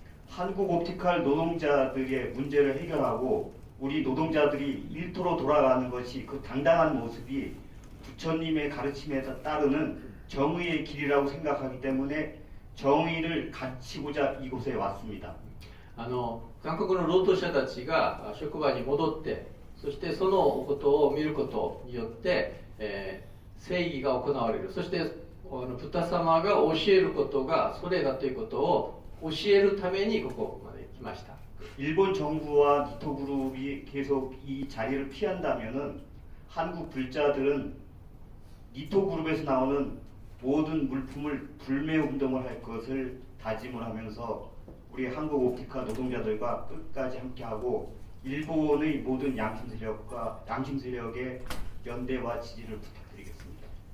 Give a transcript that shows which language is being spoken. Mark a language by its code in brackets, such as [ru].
[ko] 한국 옵티칼 노동자들의 문제를 해결하고 우리 노동자들이 일터로 돌아가는 것이 그 당당한 모습이 부처님의 가르침에 따르는 정의의 길이라고 생각하기 때문에 정의를 갖추고자 이곳에 왔습니다. [ja] 韓国の労働者たちが職場に戻って、そしてそのことを見ることによって、正義が行われる。そしてブッダ様が教えることがそれだということを教えるためにここまで来ました。 [ko] 일본 정부와 니토 그룹이 계속 이 자리를 피한다면은 한국 불자들은 니토 그룹에서 나오는 모든 물품을 불매 운동을 할 것을 다짐을 하면서 우리 한국 옵티카 노동자들과 끝까지 함께하고 일본의 모든 양심 세력의 연대와 지지를 부탁드리겠습니다.